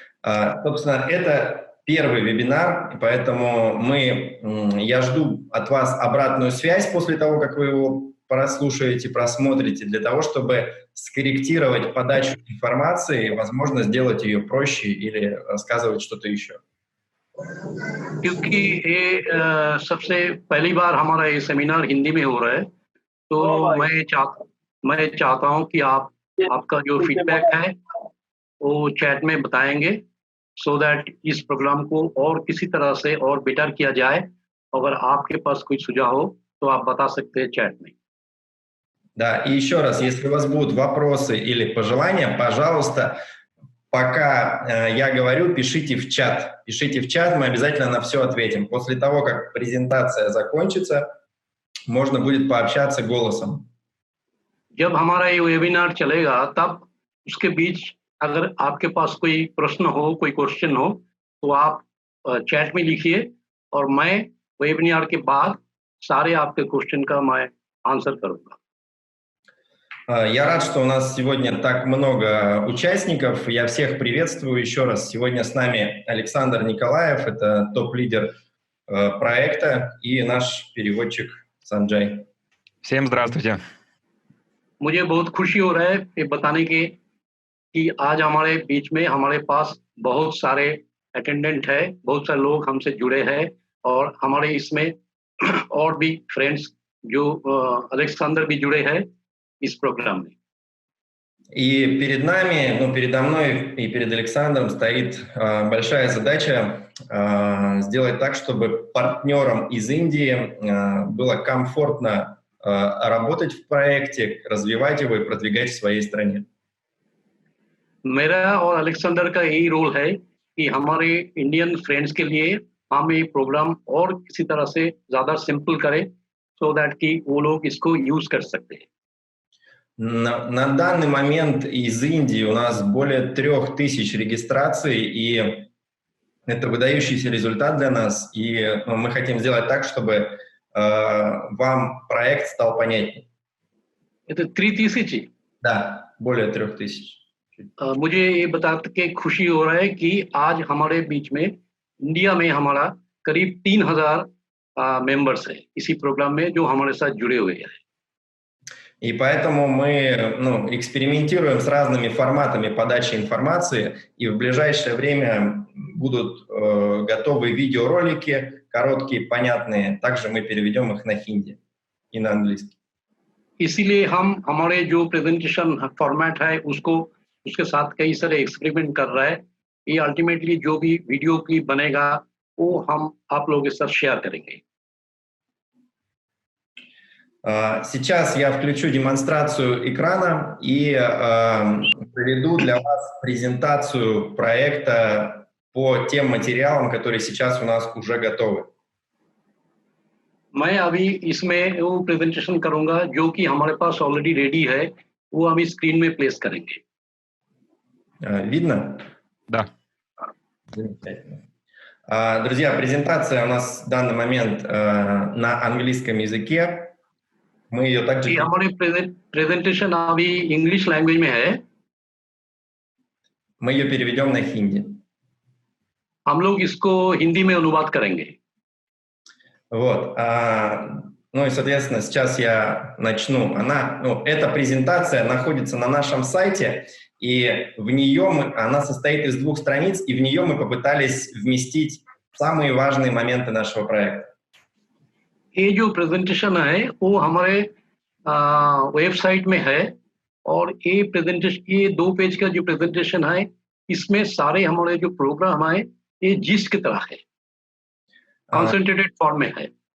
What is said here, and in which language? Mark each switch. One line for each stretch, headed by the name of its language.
Russian: Собственно, это первый вебинар, и поэтому я жду от вас обратную связь после того, как вы его прослушаете, просмотрите, для того, чтобы скорректировать подачу информации, возможно, сделать ее проще или рассказывать что-то еще.
Hindi: क्योंकि ये सबसे पहली बार हमारा ये सेमिनार हिंदी में हो रहा है, तो मैं चाहता हूं कि आपका जो फीडबैक है वो चैट में बताएंगे,
English: so that
Hindi: इस प्रोग्राम को और किसी तरह से और बेटर किया जाए। अगर आपके पास कोई सुझाव हो तो आप बता सकते हैं चैट में।
Russian: Да, и еще раз, если у вас будут вопросы или пожелания, пожалуйста, пока я говорю, пишите в чат. Пишите в чат, мы обязательно на все ответим. После того, как презентация закончится, можно будет пообщаться голосом.
Hindi: जब हमारा ये वेबिनार चलेगा तब उसके बीच अगर आपके पास कोई प्रश्न हो, कोई क्वेश्चन हो, तो आप चैट में लिखिए और मैं वेबिनार के बाद सारे आपके क्वेश्चन का मैं आंसर करूंगा।
Russian: Я рад, что у нас сегодня так много участников. Я всех приветствую еще раз. Сегодня с нами Александр Николаев, это топ-лидер проекта, и наш переводчик Санджай. Всем здравствуйте.
Hindi: मुझे बहुत खुशी हो रहा है ये बताने के कि आज हमारे बीच में हमारे पास बहुत सारे अटेंडेंट है, बहुत सारे लोग हमसे जुड़े हैं और हमारे इसमें और भी फ्रेंड्स जो अलेक्सेंडर भी जुड़े हैं इस प्रोग्राम में।
Russian: И перед нами, передо мной и перед Александром стоит большая задача сделать так, чтобы партнерам из Индии было комфортно работать в проекте, развивать его и продвигать в своей стране.
Hindi: मेरा और अलेक्सेंडर का यही रोल है कि हमारे इंडियन फ्रेंड्स के लिए हम ये प्रोग्राम और किसी तरह से ज़्यादा सिंपल करें,
English: so that
Hindi: कि वो लोग इसको यूज कर सकते हैं।
Russian: На данный момент из Индии у нас более 3000 регистраций, и это выдающийся результат для нас, и мы хотим сделать так, чтобы вам проект стал понятнее. Это 3000? Да, более 3000.
Hindi: मुझे ये बता के खुशी हो रहा है कि आज हमारे बीच में इंडिया में हमारा करीब 3000 मेंबर्स है इसी प्रोग्राम में जो हमारे साथ जुड़े हुए हैं।
Russian: И поэтому мы экспериментируем с разными форматами подачи информации, и в ближайшее время будут готовы видеоролики, короткие, понятные. Также мы переведем их на хинди и на английский.
Hindi: इसीलिए हम हमारे जो प्रेजेंटेशन फॉर्मेट है उसके साथ कई सारे एक्सपेरिमेंट कर रहा है। ये अल्टीमेटली जो भी वीडियो क्लिप बनेगा वो हम आप लोगों के साथ शेयर करेंगे।
Russian: Сейчас я включу демонстрацию экрана и проведу для вас презентацию проекта по тем материалам, которые сейчас у нас уже готовы.
Hindi: मैं अभी इसमें वो प्रेजेंटेशन करूंगा जो कि हमारे पास ऑलरेडी रेडी है, वो हम स्क्रीन में प्लेस करेंगे।
Russian: Видно? Да. Замечательно. Друзья, презентация у нас в данный момент на английском языке. Мы ее также...
Hindi: हमारी प्रेजेंटेशन अभी इंग्लिश लैंग्वेज में है।
Russian: Мы ее переведем на хинди.
Hindi: हम लोग इसको हिंदी में अनुवाद करेंगे।
Russian: Вот. Ну и, соответственно, сейчас я начну. Эта презентация находится на нашем сайте, и в нее она состоит из 2 страниц, и в нее мы попытались вместить самые важные моменты нашего проекта.
Hindi: ये जो प्रेजेंटेशन है वो हमारे वेबसाइट में है और ये प्रेजेंटेशन, ये 2 पेज का जो प्रेजेंटेशन है इसमें सारे हमारे जो प्रोग्राम है ये जिस की तरह है, कंसंट्रेटेड फॉर्म में है.